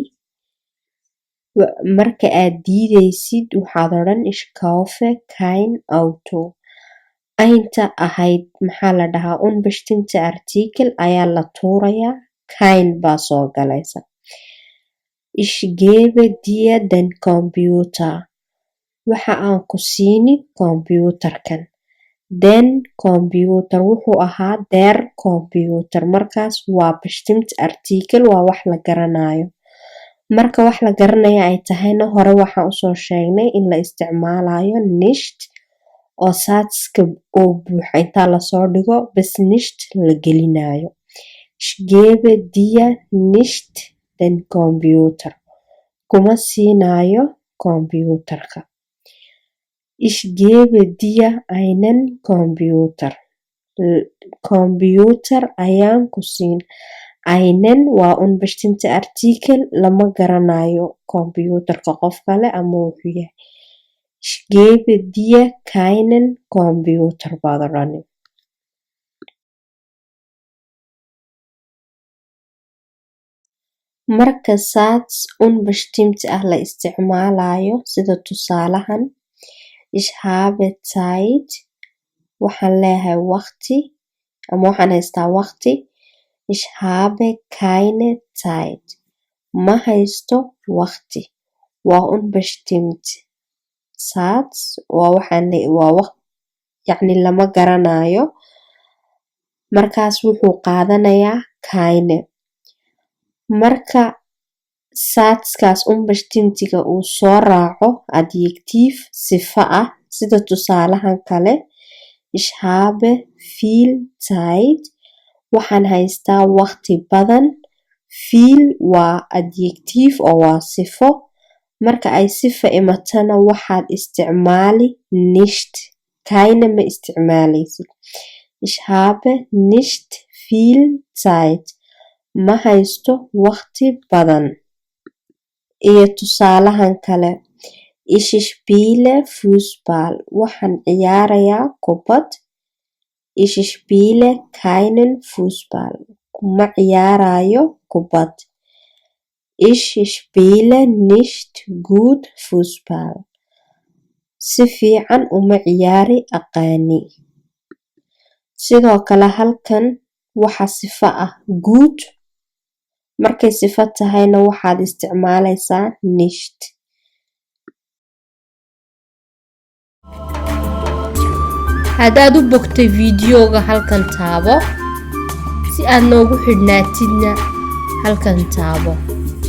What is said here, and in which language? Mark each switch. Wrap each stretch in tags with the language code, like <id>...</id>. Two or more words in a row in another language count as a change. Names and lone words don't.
<so>Marka aad diidaysid waxaad odhan</so> <de>ich kaufe kein Auto.</de> <so>Aynta ahayd maxaa la dhahaa</so> <de>unbestimmte Artikel</de> <so>ayaa la tuurayaa, kein baa soo galaysa.</so> <de>Ich gebe dir den Computer.</de> <so>Waxa aan ku siini computerkan.</so> <de>Den Computer</de> <so>wuxuu ahaa</so> <de>der Computer.</de> <so>Markaas waa</so> <de>bestimmte Artikel,</de> <so>waa wax la garanayo. Marka wax la garanaya ay tahayna hore waxaan usoo sheegnay in la isticmaalayo nicht oo satska oo buuxa intaa lasoo dhigo bas nicht la gelinayo.</so> <de>Ich gebe dir nicht den Computer.</de> <so>Kuma siinayo computerka.</so> <de>Ich gebe dir einen Computer.</de> <so>Computer ayaan ku siin. Einen waa</so> <de>unbestimmte Artikel,</de> <so>lama garanayo computerka qof kale ama wuxuu yahay.</so> <de>Ich gebe dir keinen Computer</de> <so>baad odhani. Marka</so> <de>sats unbestimmte</de> <so>la isticmaalayo sida tusaalahan,</so> <de>ich habe Zeit,</de> <so>waxaan leeyahay waqti ama waxaan haystaa waqti.</so> <de>Ich habe keine Zeit.</de> <so>Ma haysto waqti. Waa unbestimmt. Sats waa yacni lama garanayo. Markaas wuxuu qaadanayaa keine. Marka satskaas unbestimmtiga uu soo raaco adjektiif sifa ah sida tusaalahan kale,</so> <de>ich habe viel Zeit.</de> <so>Waxaan haystaa waqti badan. Viel waa adjektiif oo waa sifo. Marka ay sifa imatana waxaad isticmaali nicht.</so> <de>Keine</de> <so>ma isticmaalaysid.</so> <de>Ich habe nicht viel Zeit.</de> <so>Ma haysto waqti badan. Iyo tusaalahan kale,</so> <de>ich spiele Fußball.</de> <so>Waxaan ciyaarayaa kubad.</so> <de>Ich spiele keinen Fußball.</de> <so>Kuma ciyaarayo kubad.</so> <de>Ich spiele nicht gut Fußball.</de> <so>Si fiican uma ciyaari aqaani. Sidoo kale halkan waxa sifa ah good. Markay sifa tahayna waxaad isticmaalaysaa nicht. Haddaad u bogtay fiidiyooga halkan taabo si aad noogu xidhnaatidna halkan taabo.</so>